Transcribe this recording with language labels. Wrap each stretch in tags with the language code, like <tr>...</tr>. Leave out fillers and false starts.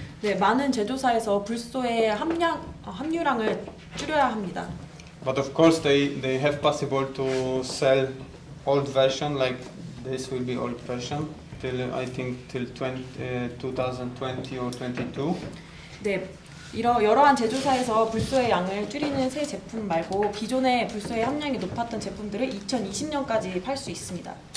<ko>네, 많은 제조사에서 불소의 함유량을 줄여야 합니다.</ko> <en>But of course they have possible to sell old version like this will be old version till I think till 2020 or 22.</en> <ko>네, 여러한 제조사에서 불소의 양을 줄이는 새 제품 말고 기존의 불소의 함량이 높았던 제품들을 2020년까지 팔 수 있습니다.</ko>